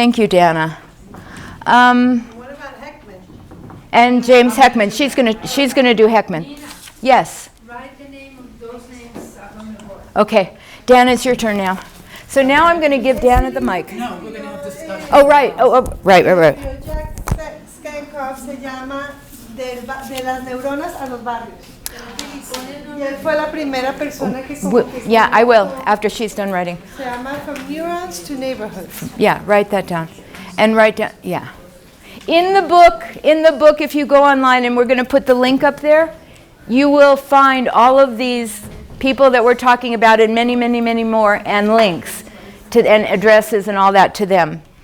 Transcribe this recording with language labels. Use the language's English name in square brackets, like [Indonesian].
[English] Thank you, Dana. What about Heckman? And James Heckman. She's gonna do Heckman. Yes. Write the name of those names on the board. Okay, Dana, it's your turn now. So now I'm going to give Dana the mic. No, we're going to have discussion. Oh, right. Right. [Spanish] Jack Curve se llama de las neuronas a los barrios. Y él fue la primera persona que [English] Yeah, I will after she's done writing. [Spanish] Se llama From Neurons to Neighborhoods. [English] Yeah, write that down. And write down, yeah. In the book, if you go online, and we're going to put the link up there, you will find all of these people that we're talking about and many, many, many more, and links to, and addresses and all that to them.